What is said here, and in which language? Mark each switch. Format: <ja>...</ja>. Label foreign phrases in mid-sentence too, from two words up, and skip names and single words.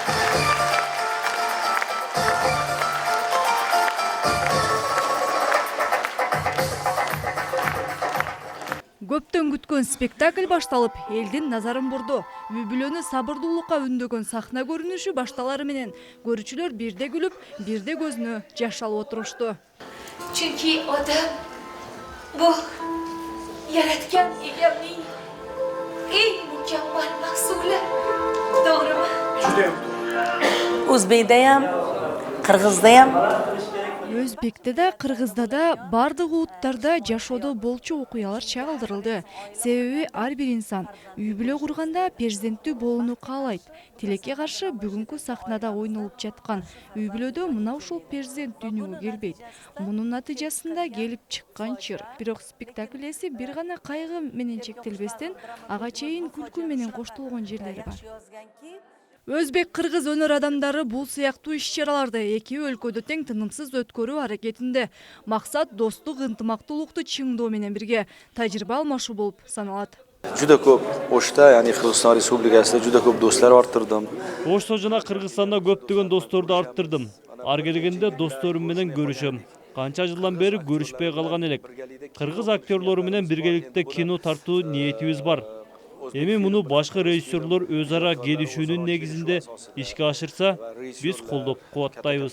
<ky>Көптөн күткөн спектакль башталып, элдин назарын бурду. Үй бүлөнү сабырдуулукка үндөгөн сахна көрүнүшү башталары менен көрүүчүлөр бирде күлүп, бирде көзүнө жаш алып отурушту.</ky> <uz>Çünkü adam bu yaratgan egamning eng mukammal mahsuli. To'g'rimi? O'zbekdayam, qirg'izdayam.</uz> <ky>Өзбекте да, кыргызда да, бардык улуттарда жашоодо болчу окуялар чагылдырылды. Себеби ар бир инсан үй бүлө курганда перзенттүү болууну каалайт. Тилекке каршы бүгүнкү сахнада ойнолуп жаткан үй бүлөдө мына ушул перзент дүйнөгө келбейт. Мунун натыйжасында келип чыккан чыр. Бирок спектакль эси бир гана кайгы менен чектелбестен, ага чейин күлкү менен коштолгон жерлери бар. Өзбек-кыргыз өнөр адамдары бул сыяктуу иш-чараларды эки өлкөдө тең тынымсыз өткөрүү аракетинде. Максат достук, ынтымактуулукту чыңдоо менен бирге тажрыйба алмашуу болуп саналат.</ky> <uz>Juda ko'p O'shda, ya'ni Qirg'iziston Respublikasida juda ko'p do'stlar orttirdim.</uz> <ky>Ошто жана Кыргызстанда көптөгөн досторду арттырдым. Ар келгенде досторум менен көрүшөм. Канча жылдан бери көрүшпөй калган элек. Кыргыз актерлору менен биргеликте кино тартуу ниетибиз бар. Эми муну башка режиссерлор өз ара келишүүнүн негизинде ишке ашырса, биз колдоп кубаттайбыз.</ky>